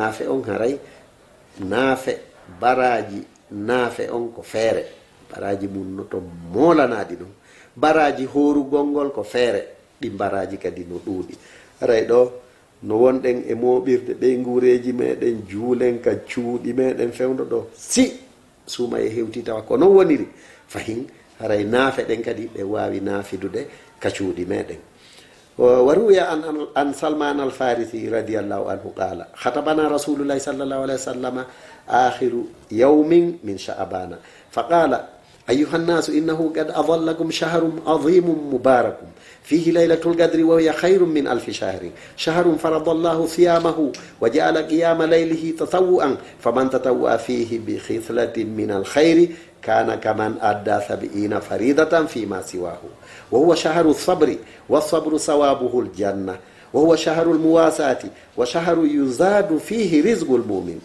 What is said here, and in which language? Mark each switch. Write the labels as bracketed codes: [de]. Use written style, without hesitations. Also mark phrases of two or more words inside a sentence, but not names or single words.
[ff] naafe on haray naafe baraji naafe on ko feere, baraji mum no to molanaɗi ɗum, baraji horugol ngol ko feere, ɗi baraji kadi no ɗuuɗi. haray ɗo no wonɗen e moɓirde ɓeygureji meɗen juulen ka cuuɗi meɗen fewdo ɗo, si suuma e hewti tawa ko non woniri fahin haray naafe ɗen kadi ɓe wawi naafidude ka cuuɗi meɗen. [ar] وروي عن سلمان الفارسي رضي الله عنه قال خطبنا رسول الله صلى الله عليه وسلم آخر يوم من شعبان فقال أيها الناس إنه قد أظلكم شهر عظيم مبارك فيه ليلة القدر وهي خير من 1000 شهر، شهر فرض الله صيامه وجعل قيام ليله تطوعا، فمن تطوع فيه بخصلة من الخير كان كمن أدى 70 فريضة فيما سواه، وهو شهر الصبر، والصبر ثوابه الجنة، وهو شهر المواساة، وشهر يزاد فيه رزق المؤمن.